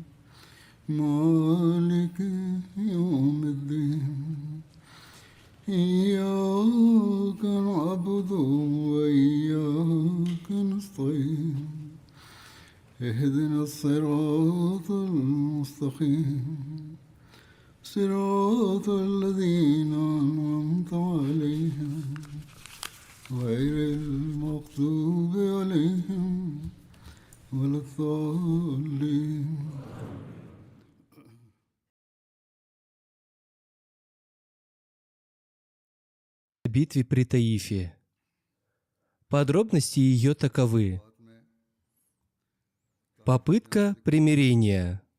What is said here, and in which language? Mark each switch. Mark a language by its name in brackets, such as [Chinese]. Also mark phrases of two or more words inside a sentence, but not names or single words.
[Arabic] مالك يوم الدين إياك نعبد وإياك نستعين اهدنا الصراط المستقيم صراط الذين أنعمت عليهم غير المغضوب عليهم ولا الضالين. [Russian] Битве при Таифе. Подробности ее таковы. Попытка примирения.